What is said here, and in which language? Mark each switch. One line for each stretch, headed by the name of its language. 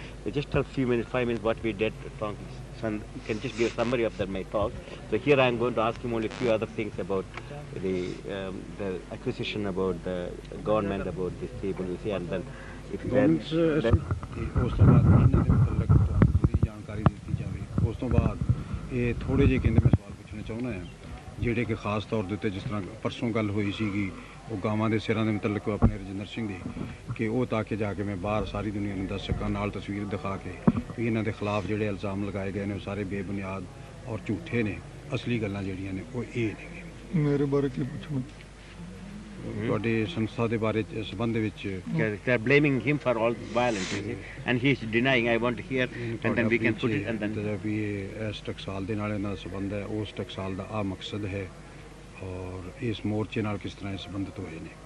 English: So just tell 5 minutes what we did. You can just give a summary of my talk. So here I am going to ask him only a few other things about the acquisition, about the government, about these people, you see, and then if you then
Punjabi: ਉਸ ਤੋਂ ਬਾਅਦ ਇਹਨਾਂ ਦੇ ਮੁਤਲਕ ਤੁਹਾਨੂੰ ਪੂਰੀ ਜਾਣਕਾਰੀ ਦਿੱਤੀ ਜਾਵੇ ਉਸ ਤੋਂ ਬਾਅਦ ਇਹ ਥੋੜੇ ਜਿਹੇ ਕਹਿੰਦੇ ਮੈਂ ਸਵਾਲ ਪੁੱਛਣਾ ਚਾਹੁੰਦਾ ਹਾਂ ਜਿਹੜੇ ਕਿ ਖਾਸ ਤੌਰ ਦੇ ਉੱਤੇ ਜਿਸ ਤਰ੍ਹਾਂ ਪਰਸੋਂ ਗੱਲ ਹੋਈ ਸੀਗੀ ਉਹ ਗਾਵਾਂ ਦੇ ਸਿਰਾਂ ਦੇ ਮੁਤਲਕ ਆਪਣੇ ਰਜਿੰਦਰ ਸਿੰਘ ਦੀ ਕਿ ਉਹ ਤਾਂ ਕਿ ਜਾ ਕੇ ਮੈਂ ਬਾਹਰ ਸਾਰੀ ਦੁਨੀਆ ਨੂੰ ਦੱਸ ਸਕਾਂ ਨਾਲ ਤਸਵੀਰ ਦਿਖਾ ਕੇ ਵੀ ਇਹਨਾਂ ਦੇ ਖਿਲਾਫ ਜਿਹੜੇ ਇਲਜ਼ਾਮ ਲਗਾਏ ਗਏ ਨੇ ਉਹ ਸਾਰੇ ਬੇਬੁਨਿਆਦ ਔਰ ਝੂਠੇ ਨੇ ਅਸਲੀ ਗੱਲਾਂ ਜਿਹੜੀਆਂ ਨੇ ਉਹ ਇਹ ਨੇ ਮੇਰੇ ਬਾਰੇ ਕੀ ਪੁੱਛਣਾ ਤੁਹਾਡੇ ਸੰਸਥਾ ਦੇ ਬਾਰੇ ਸੰਬੰਧ ਦੇ ਵਿੱਚ
English: they are blaming him for all this violence, you see, and he is denying. I want to hear, and then we can put it, and then
Punjabi: ਵੀ ਇਸ ਟਕਸਾਲ ਦੇ ਨਾਲ ਇਹਨਾਂ ਦਾ ਸੰਬੰਧ ਹੈ ਉਸ ਟਕਸਾਲ ਦਾ ਆ ਮਕਸਦ ਹੈ ਔਰ ਇਸ ਮੋਰਚੇ ਨਾਲ ਕਿਸ ਤਰ੍ਹਾਂ ਇਹ ਸੰਬੰਧਿਤ ਹੋਏ ਨੇ